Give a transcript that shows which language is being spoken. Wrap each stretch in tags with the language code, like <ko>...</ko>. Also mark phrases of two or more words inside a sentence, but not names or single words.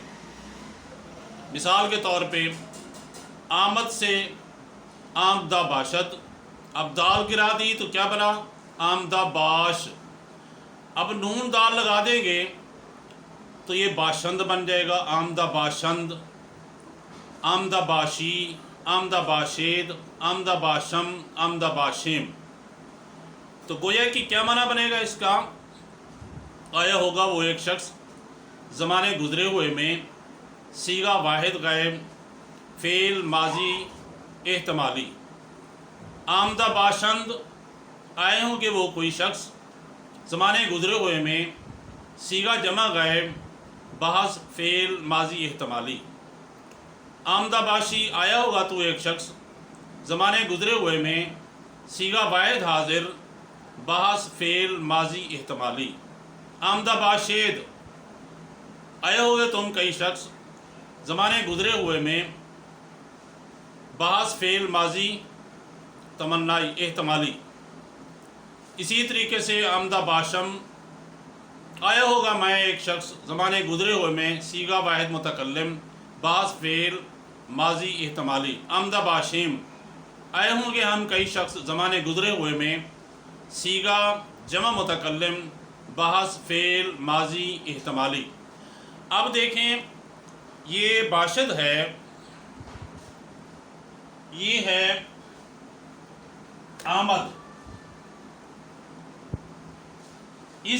<ur>مثال کے طور پہ آمد سے</ur> <fa>آمدہ باشد،</fa> <ur>اب دال گرا دی تو کیا بنا؟</ur> <fa>آمدہ باش۔</fa> <ur>اب نون دال لگا دیں گے تو یہ باشند بن جائے گا،</ur> <fa>آمدہ باشند، آمدہ باشی، آمدہ باشید، آمدہ باشم، آمدہ باشم۔</fa> <ur>تو گویا کہ کیا معنی بنے گا اس کا؟ آیا ہوگا وہ ایک شخص زمانے گزرے ہوئے میں صیغہ واحد غائب فعل ماضی احتمالی،</ur> <fa>آمدہ باشند،</fa> <ur>آئے ہوں گے وہ کوئی شخص زمانے گزرے ہوئے میں صیغہ جمع غائب بحث فعل ماضی احتمالی،</ur> <fa>آمدہ باشی،</fa> <ur>آیا ہوگا تو ایک شخص زمانے گزرے ہوئے میں صیغہ واحد حاضر بحث فعل ماضی احتمالی،</ur> <fa>آمدہ باشید،</fa> <ur>آئے ہوئے تم کئی شخص زمانے گزرے ہوئے میں بحث فعل ماضی تمنائی احتمالی۔ اسی طریقے سے</ur> <fa>آمدہ باشم،</fa> <ur>آیا ہوگا میں ایک شخص زمانے گزرے ہوئے میں صیغہ واحد متکلم بحث فعل ماضی احتمالی،</ur> <fa>آمدہ باشم،</fa> <ur>آئے ہوں گے ہم کئی شخص زمانے گزرے ہوئے میں صیغہ جمع متکلم بحث فعل ماضی احتمالی۔ اب دیکھیں یہ باشد ہے، یہ ہے آمد، اس</ur>